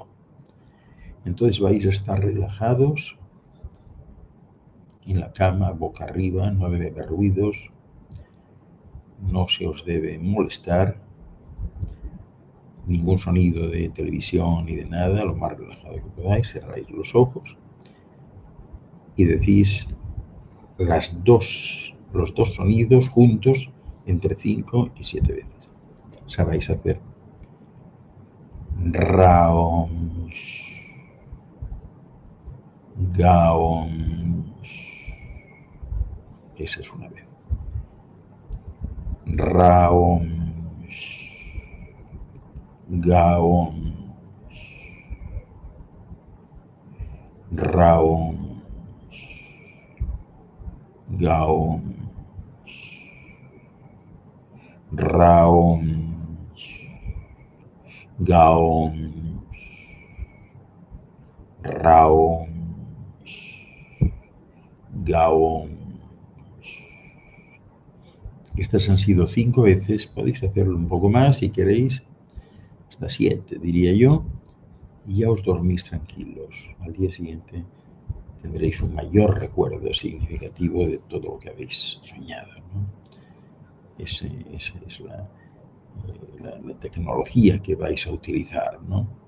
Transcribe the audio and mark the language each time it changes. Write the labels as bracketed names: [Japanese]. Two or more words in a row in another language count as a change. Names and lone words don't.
[Spanish] Entonces vais a estar relajados en la cama, boca arriba, no debe haber ruidos, no se os debe molestar, ningún sonido de televisión ni de nada, lo más relajado que podáis, cerráis los ojos y decís los dos sonidos juntos entre 5 y 7 veces. O sea, vais a hacer Raoms, Gaoms. Esa es una vez. Raoms, Gaoms, Raoms, Gaoms, Raoms, Gaoms, Raoms, Gaoms. Estas han sido 5 veces, podéis hacerlo un poco más si queréis, hasta 7 diría yo, y ya os dormís tranquilos. Al día siguiente tendréis un mayor recuerdo significativo de todo lo que habéis soñado, ¿no? Esa es la tecnología que vais a utilizar, ¿no?